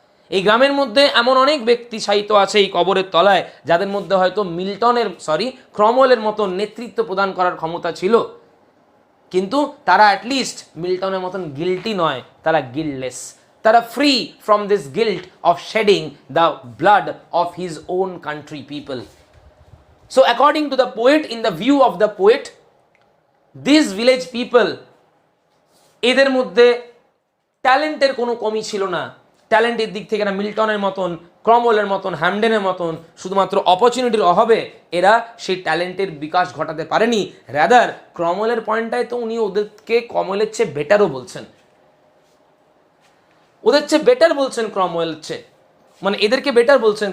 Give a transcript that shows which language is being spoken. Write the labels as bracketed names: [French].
[Bangla] এই গ্রামের মধ্যে এমন অনেক ব্যক্তি সাহিত্য আছে এই কবরের তলায়, যাদের মধ্যে হয়তো ক্রমওয়েলের মতন নেতৃত্ব প্রদান করার ক্ষমতা ছিল, কিন্তু তারা অ্যাটলিস্ট মিল্টনের মতন গিল্টি নয়, তারা গিল্টলেস। [English] তারা free from this guilt of shedding the blood of his own country people. So according to the poet, in the view of the poet, these village people, [Bangla] এদের মধ্যে ট্যালেন্টের কোনো কমি ছিল না। ট্যালেন্টের দিক থেকে এরা মিল্টনের মতন, ক্রমওয়েলের মতন, হ্যামডেনের মতন শুধুমাত্র অপরচুনিটির অভাবে এরা সেই ট্যালেন্টের বিকাশ ঘটাতে পারেনি। রাদার ক্রমওয়েলের পয়েন্টটায় তো উনি ওদেরকে ক্রমওয়েলের চেয়ে বেটারও বলছেন, ওদের চেয়ে বেটার বলছেন ক্রমওয়েলের চেয়ে, মানে এদেরকে বেটার বলছেন।